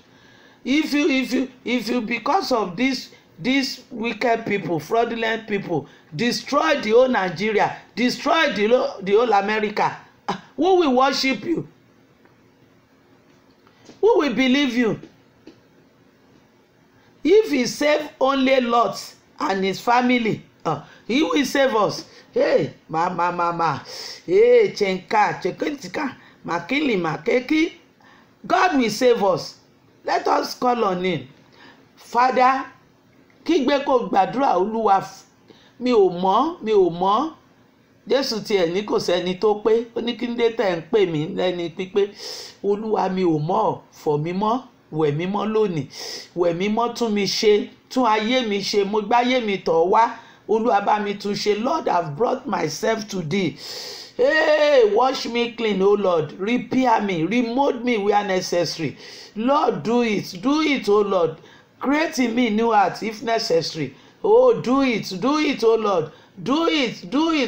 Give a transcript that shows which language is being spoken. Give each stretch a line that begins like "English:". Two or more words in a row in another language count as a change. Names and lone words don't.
English: If you because of these wicked people, fraudulent people, destroy the whole Nigeria, destroy the whole America, who will worship you? Who will believe you? If he save only Lot and his family, he will save us. Hey, mama, hey, chekentika, makili, makeki. God will save us. Let us call on him. Father,
Yoruba: kígbe kó gbàdúrà, Olúwa, mi ò mọ̀. Jésù tiẹ̀ ní kò sẹ́ni tó pé. Ó ní kí n dé tẹ̀ ń pè mí lẹ́ni pípé. Olúwa, mi ò mọ̀, fọ̀ mí mọ́, wẹ̀ mí mọ́ lónìí. Wẹ̀ mí mọ́, tún mi ṣe, tún ayé mi ṣe. Mo gbáyé mi tọ̀ wá. Olúwa bá mi tún ṣe.
English: Lord, I've brought myself to thee. Hey, wash me clean, O Lord. Repair me, remold me where necessary. Lord, do it, O Lord. Create in me new heart if necessary. Oh, do it, O Lord. Do it.